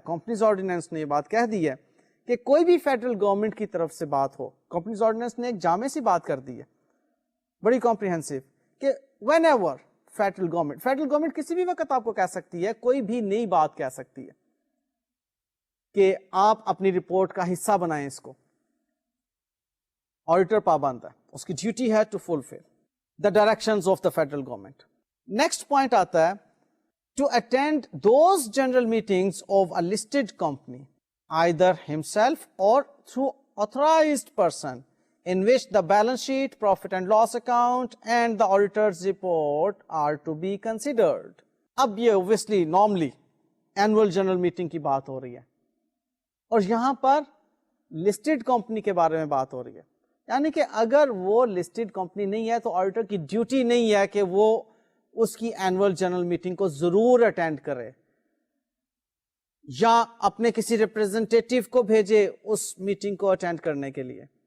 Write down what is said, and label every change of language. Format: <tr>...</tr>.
<ur>Companies ordinance نے یہ بات کہہ دی ہے کہ کوئی بھی فیڈرل گورنمنٹ کی طرف سے بات ہو، کمپنیز آرڈیننس نے ایک جامع سی بات کر دی ہے بڑی کمپریہنسو کہ</ur> <en>Whenever federal government.</en> <ur>Federal government کسی بھی وقت آپ کو کہہ سکتی ہے, کوئی بھی نئی بات کہہ سکتی ہے کہ آپ اپنی رپورٹ کا حصہ بنائیں اس کو. آڈیٹر پابند ہے, اس کی ڈیوٹی ہے</ur> <en>To fulfil the directions of the federal government. Next point آتا ہے to attend those general meetings of a listed company either himself or through authorized person in which the balance sheet, profit and loss account and the auditor's report are to be considered.</en> <ur>اب یہ obviously normally annual general meeting کی بات ہو رہی ہے, اور یہاں پر listed company کے بارے میں بات ہو رہی ہے. یعنی کہ اگر وہ listed company نہیں ہے تو auditor کی ڈیوٹی نہیں ہے کہ وہ اس کی annual general meeting کو ضرور اٹینڈ کرے یا اپنے کسی ریپرزینٹیٹیو کو بھیجے اس میٹنگ کو اٹینڈ کرنے کے لیے.</ur>